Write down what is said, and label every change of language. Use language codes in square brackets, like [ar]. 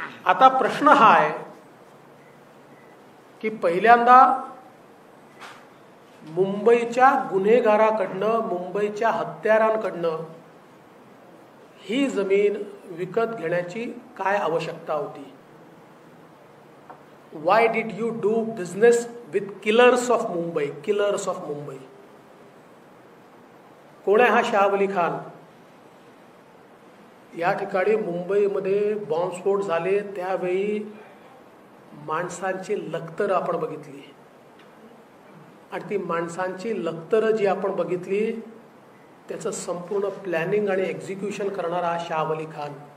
[mr] आता प्रश्न हा आहे की पहिल्यांदा मुंबईच्या गुन्हेगाराकडनं, मुंबईच्या हत्यारांकडनं ही जमीन विकत घेण्याची काय आवश्यकता होती? [en] Why did you do business with killers of Mumbai? [mr] Killers of Mumbai कोण आहे हा शहावली खान? या ठिकाणी मुंबईमध्ये बॉम्बस्फोट झाले त्यावेळी माणसांची लखतरं आपण बघितली आणि ती माणसांची लखतरं जी आपण बघितली त्याचं संपूर्ण प्लॅनिंग आणि एक्झिक्युशन करणारा शहावली खान.